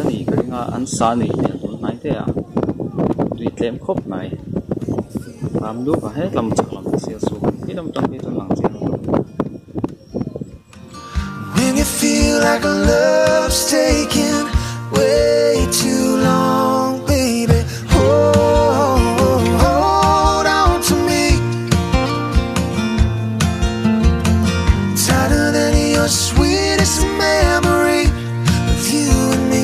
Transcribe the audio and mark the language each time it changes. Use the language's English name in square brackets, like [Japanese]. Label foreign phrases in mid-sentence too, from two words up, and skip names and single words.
[Mizo] ni kringa an sa ni ne tu nai te a tui tlem khop nai ram du ka he Lamchhip Sialsuk ni lam tang ni tu lang chen [English] When you feel like love's taking way too long, baby, hold on to me. Tighter than your sweetest memory of you and me.